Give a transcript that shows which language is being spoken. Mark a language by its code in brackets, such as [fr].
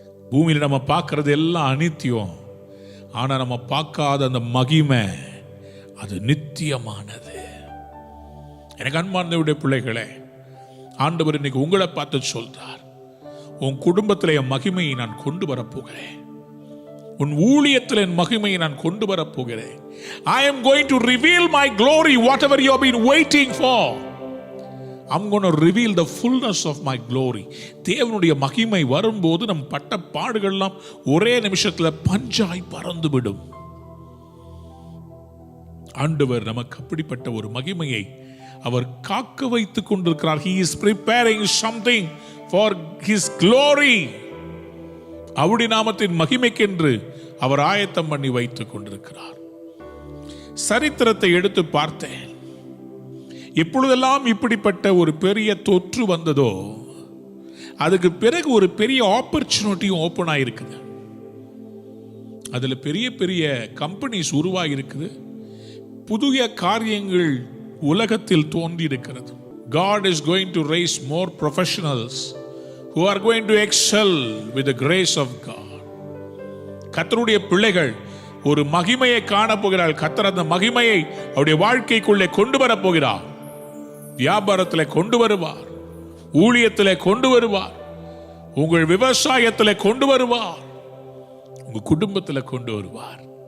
[ta] பூமியில நம்ம பார்க்கறது எல்லாம் அநித்தியம். ஆனா நம்ம பார்க்காத அந்த மகிமை அது நித்தியமானது. எனக்கு அன்பார்ந்தவருடைய பிள்ளைகளே, ஆண்டவர் இன்னைக்கு உங்களை பார்த்து சொல்றார், உன் குடும்பத்தில் என் மகிமையை நான் கொண்டு வரப்போகிறேன். உன் ஊழியத்தில் என் மகிமையை நான் கொண்டு வரப்போகிறேன். [en] I am going to reveal my glory, whatever you have been waiting for. I'm going to reveal the fullness of my glory. [ta] தேவனுடைய மகிமை வரும்போது நம் பட்ட பாடுகள்லாம் ஒரே நிமிஷத்துல பஞ்சாய் பறந்துவிடும். ஆண்டவர் நமக்கு அப்படிப்பட்ட ஒரு மகிமையை அவர் காக்க வைத்துக் கொண்டிருக்கிறார். [en] He is preparing something for his glory. [ta] அவருடைய நாமத்தின் மகிமைக்கென்று அவர் ஆயத்தம் பண்ணி வைத்துக் கொண்டிருக்கிறார். சரித்திரத்தை எடுத்து பார்த்தேன். எப்பொழுதெல்லாம் இப்படிப்பட்ட ஒரு பெரிய தொற்று வந்ததோ அதுக்கு பிறகு ஒரு பெரிய ஆப்பர்ச்சுனிட்டியும் ஓப்பன் ஆயிருக்குது. அதுல பெரிய பெரிய கம்பெனிஸ் உருவாகி இருக்குது. புதிய காரியங்கள் உலகத்தில் தோன்றி இருக்கிறது. [en] God is going to raise more professionals who are going to excel with the grace of God. [ta] கர்த்தருடைய பிள்ளைகள் ஒரு மகிமையை காண போகிறார். கர்த்தர் அந்த மகிமையை அவருடைய வாழ்க்கைக்குள்ளே கொண்டு வர போகிறார். வியாபாரத்தில் கொண்டு வருவார், ஊழியத்தில் கொண்டு வருவார், உங்கள் விவசாயத்தில் கொண்டு வருவார், உங்க குடும்பத்தில் கொண்டு வருவார்.